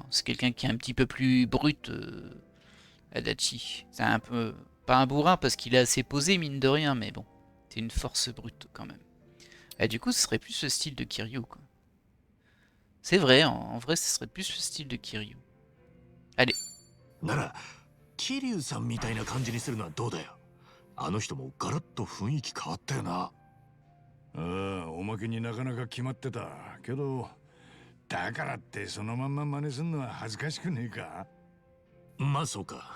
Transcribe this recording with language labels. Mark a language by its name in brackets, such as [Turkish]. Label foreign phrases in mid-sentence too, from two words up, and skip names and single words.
[French] C'est quelqu'un qui est un petit peu plus brut, Adachi. C'est un peu... Pas un bourrin, parce qu'il est assez posé, mine de rien, mais bon. C'est une force brute, quand même. Et du coup, ce serait plus le style de Kiryu, quoi. C'est vrai, en vrai, ce serait plus le style de Kiryu. Allez. [Japanese] なら桐生さんみたいな感じにするのはどうだよ。あの人もガラッと雰囲気変わったよな。ああ、おまけになかなか決まってたけど、だからってそのまんま真似すんのは恥ずかしくねえか。まあそうか。